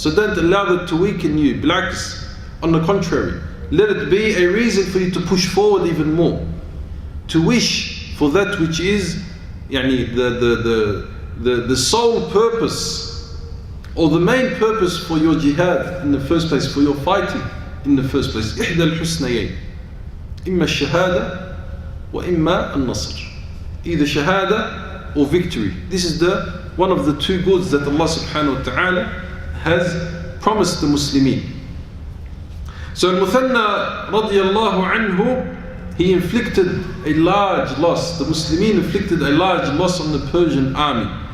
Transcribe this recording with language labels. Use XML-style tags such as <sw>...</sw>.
<en>So don't allow that to weaken you. Blacks, on the contrary, let it be a reason for you to push forward even more, to wish for that which is the sole purpose or the main purpose for your jihad in the first place, for your fighting in the first place.</en> <ar>إحدى الحسنيين إما الشهادة وإما النصر.</ar> <en>Either shahada or victory. This is one of the 2 goods that Allah subhanahu wa ta'ala has promised the Muslimin. So al-Muthanna radiyallahu anhu, he inflicted a large loss. The Muslimin inflicted a large loss on the Persian army.</en>